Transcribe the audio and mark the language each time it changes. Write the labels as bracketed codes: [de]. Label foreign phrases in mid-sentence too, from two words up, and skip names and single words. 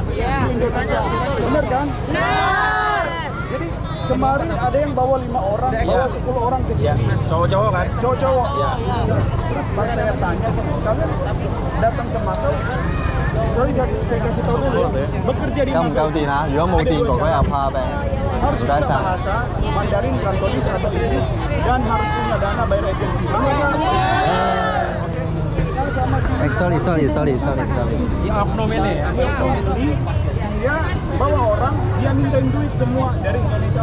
[id] di Indonesia. Benar kan? Jadi kemarin ada yang bawa 5 orang, bawa 10 orang ke Ya. sini. Cowok-cowok kan? Cowok-cowok. Ya. Terus pas saya tanya, kalian datang ke Makau, sorry saya kasih tahu dulu, bekerja di [yue] 夠唔 [id] Makau [yue] 夠電啊？如果冇電，哥哥又怕病。 [id] harus [yue] 唔該 [id] bisa [yue] 晒。 [id] bahasa Mandarin, Kantonis atau Inggris, dan harus punya dana bayar agensi. Benar nggak? Kan sama si sorry. Si oknum ini. ini, dia bawa orang, dia mintain duit semua dari Indonesia.